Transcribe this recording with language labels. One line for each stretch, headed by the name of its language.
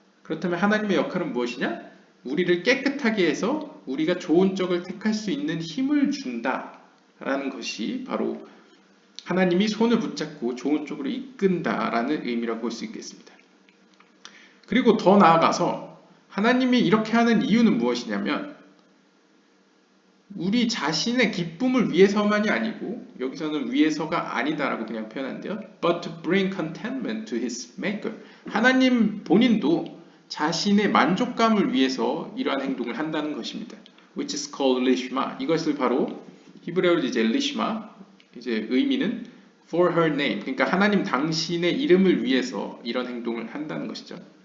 Korean: 그렇다면 하나님의 역할은 무엇이냐? 우리를 깨끗하게 해서 우리가 좋은 쪽을 택할 수 있는 힘을 준다라는 것이 바로 하나님이 손을 붙잡고 좋은 쪽으로 이끈다라는 의미라고 볼 수 있겠습니다. 그리고 더 나아가서 하나님이 이렇게 하는 이유는 무엇이냐면 우리 자신의 기쁨을 위해서만이 아니고 여기서는 위해서가 아니다라고 그냥 표현한대요.
English: But to bring contentment to his maker.
Korean: 하나님 본인도 자신의 만족감을 위해서 이러한 행동을 한다는 것입니다.
English: Which is called lishma.
Korean: 이것을 바로 히브리어로 이제 lishma, 이제 의미는
English: for her name.
Korean: 그러니까 하나님 당신의 이름을 위해서 이런 행동을 한다는 것이죠.